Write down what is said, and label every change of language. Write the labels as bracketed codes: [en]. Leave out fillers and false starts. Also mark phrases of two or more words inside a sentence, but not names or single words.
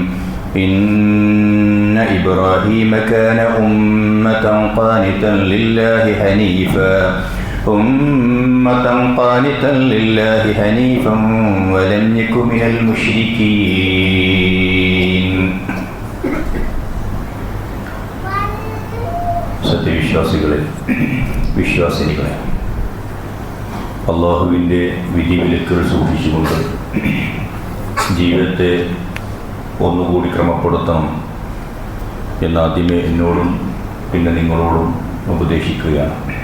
[ar] إن إبراهيم كان أمة قانتا لله حنيفا ولم يك من المشركين [ml] വിശ്വാസികളെ അള്ളാഹുവിൻ്റെ വിധിവിലക്കുകൾ സൂക്ഷിച്ചുകൊണ്ട് ജീവിതത്തെ ഒന്നുകൂടി ക്രമപ്പെടുത്തണം എന്നാദ്യമേ എന്നോടും പിന്നെ നിങ്ങളോടും ഉപദേശിക്കുകയാണ്.